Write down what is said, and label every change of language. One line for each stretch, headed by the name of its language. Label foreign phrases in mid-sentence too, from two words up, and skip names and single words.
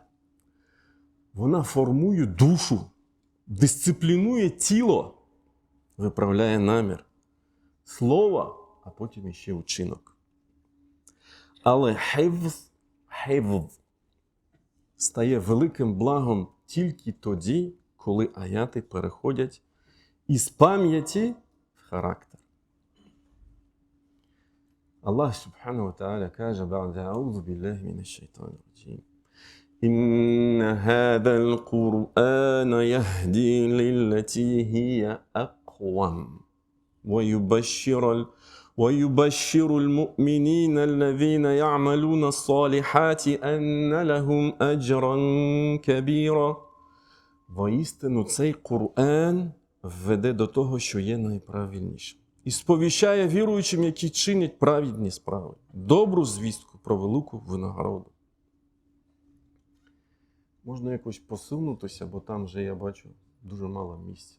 Ukrainian: Вона формує душу, дисциплінує тіло, виправляє намір, слово, а потім іще учинок. Але хейвз стає великим благом тільки тоді, коли аяти переходять із пам'яті в характер.
Arabic: الله سبحانه وتعالى
Ukrainian: каже:
Arabic: «بعد أعوذ بالله من الشيطان الرجيم. إن هذا القرآن يهدي للتي هي أقوم. ويبشر المؤمنين الذين يعملون الصالحات أن لهم أجرا كبيرا».
Ukrainian: Воістину цей Коран веде до того, що є найправильнішим. І сповіщає віруючим, які чинять праведні справи, добру звістку про велику винагороду. Можна якось посунутися, бо там вже, я бачу, дуже мало місця.